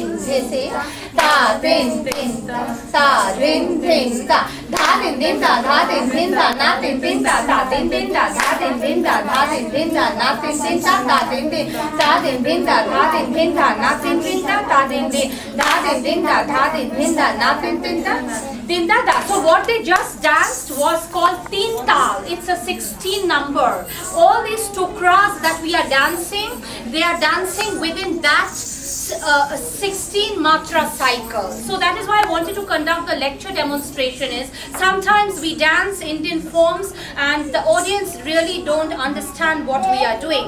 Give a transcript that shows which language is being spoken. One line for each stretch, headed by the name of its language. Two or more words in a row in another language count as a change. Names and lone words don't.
English: dhin, da, dhin, dhin, da, dhin, dhin, da, dha, dhin, dhin, da, dha, dhin, dhin, da, na, tin, tin, da, da, dhin, dhin, da, dha, dhin, dhin, da, dha, dhin, dhin, da, na, tin, tin, da, da, dhin, dhin, da, dhin, dhin, da, dha, dhin, dhin, da, na, tin, tin, da, da, dhin, dhin, da, dhin, dhin, da, dha, dhin, dhin, da, na, tin, tin, da, din, da, da. So what they just danced was called Teen Tal. It's a 16 number. All these tukras that we are dancing, they are dancing within that 16 matra cycle. So that is why I wanted to conduct the lecture demonstration. Is sometimes we dance Indian forms and the audience really don't understand what we are doing.